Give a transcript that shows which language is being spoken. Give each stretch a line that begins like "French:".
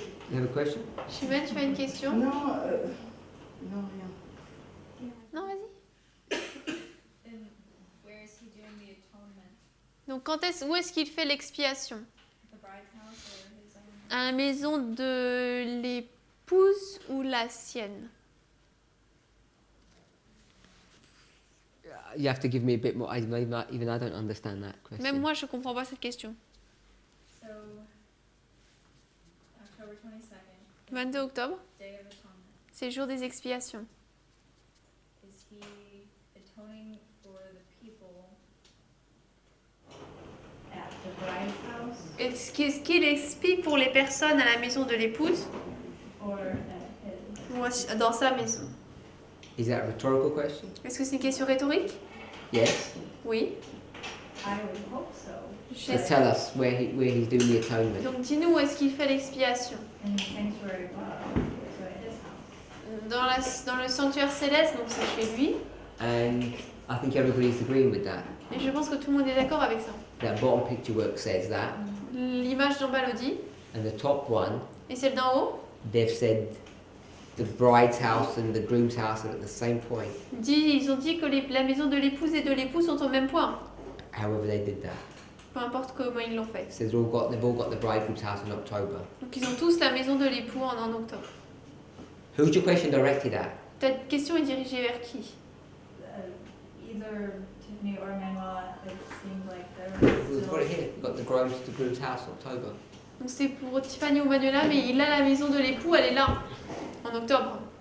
English: You have a question?
French: Chimène, tu as une question? Non, non, rien. Non, vas-y.
English: And where is he doing the atonement?
French: Donc, où est-ce qu'il fait l'expiation?
English: The bride's house or his own?
French: À la maison de l'épouse ou la sienne?
English: You have to give me a bit more. Even I don't understand that question.
French: Même moi, je comprends pas cette question.
English: So, October 22nd.
French: 22 octobre,
English: Day of Atonement.
French: c'est le jour des expiations.
English: Is he atoning for the people? At the bride's house
French: Est-ce qu'il expie pour les personnes à la maison de l'épouse or at his? ou dans sa maison?
English: Is that a rhetorical question?
French: Est-ce que c'est une question rhétorique?
English: Yes.
French: Oui.
English: I would hope so. So
French: J'espère.
English: tell us where he's doing the atonement.
French: Donc dis-nous où est-ce qu'il fait l'expiation?
English: In the sanctuary above, so at his house.
French: Dans le sanctuaire céleste, donc c'est chez lui.
English: And I think everybody's agreeing with that.
French: Et je pense que tout le monde est d'accord avec ça.
English: That bottom picture work says that,
French: L'image d'en bas le dit.
English: and the top one,
French: Et celle d'en haut
English: they've said the bride's house and the groom's house are at the same point.
French: ils ont dit que la maison de l'épouse et de l'époux sont au même point.
English: However they did that.
French: Peu importe comment ils l'ont fait.
English: It says they've all got the bridegroom's house in October.
French: Donc ils ont tous la maison de l'époux en octobre.
English: Who's your question directed at?
French: Ta question est dirigée vers qui?
English: Either Tiffany or Manuela, it seemed like there was We've got it here. We've got the groom's house, October.
French: Donc c'est pour Tiffany ou Manuela, mais il a la maison de l'époux, elle est là, en octobre.